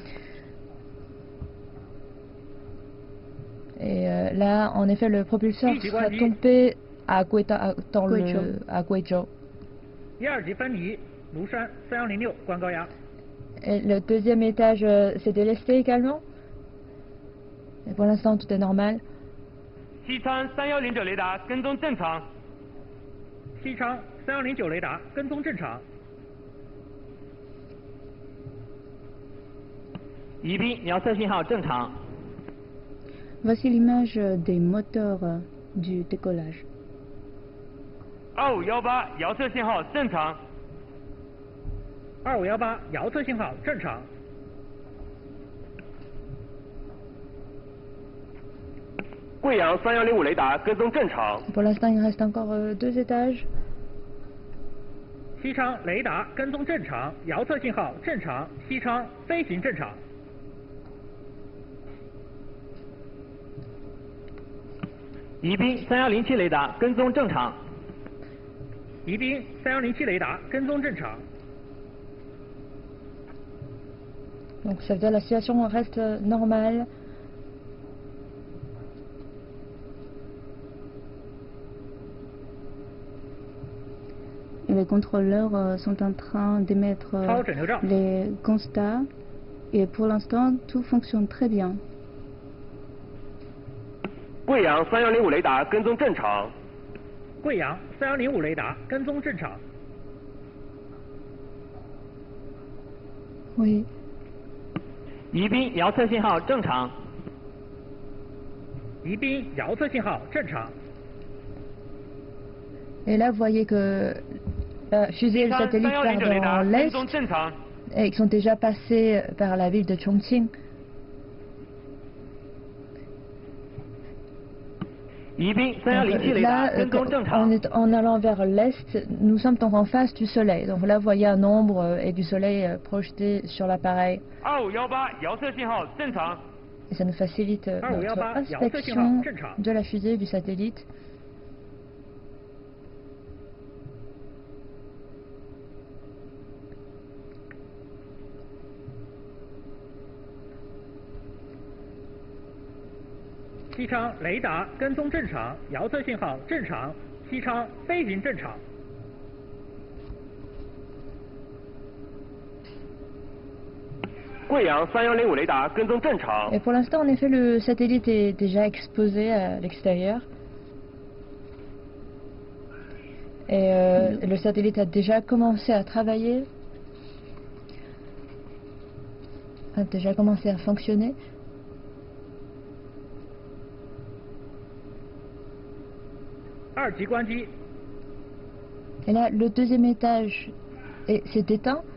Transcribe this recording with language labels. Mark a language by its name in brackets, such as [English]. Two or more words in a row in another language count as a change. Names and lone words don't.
[French] Et là, en effet, le propulseur serait tombé à Guizhou. Et le deuxième étage s'est délesté également. Et pour l'instant, tout est normal. [Chinese] 西昌3109雷达跟踪正常。西昌3109雷达跟踪正常。宜宾遥测信号正常。 [French] Voici l'image des moteurs du décollage. [Chinese] 2518 遥测信号正常。2518遥测信号正常。贵阳3105雷达跟踪正常。 [French] Pour l'instant, il reste encore 2 étages. [Chinese] 西昌雷达跟踪正常，遥测信号正常，西昌飞行正常。宜宾3107雷达跟踪正常。宜宾3107雷达跟踪正常。 [French] Donc ça veut dire la situation reste normale. Les contrôleurs sont en train d'émettre les constats et pour l'instant tout fonctionne très bien. [Chinese] 贵阳3105雷达跟踪正常。贵阳3105雷达跟踪正常。 [French] Oui. [Chinese] 宜宾遥测信号正常。宜宾遥测信号正常。 [French] Et là, vous voyez que la fusée et le satellite perdent dans l'est et ils sont déjà passés par la ville de Chongqing. Là, en allant vers l'est, nous sommes donc en face du soleil. Donc là, vous voyez un ombre et du soleil projeté sur l'appareil. Et ça nous facilite notre inspection de la fusée et du satellite. « [Chinese] 西昌雷达跟踪正常，遥测信号正常，西昌飞行正常。贵阳3105雷达跟踪正常。 [French] Et pour l'instant, en effet, le satellite est déjà exposé à l'extérieur. Et le satellite a déjà commencé à travailler, a déjà commencé à fonctionner. Et là, le deuxième étage s'est éteint.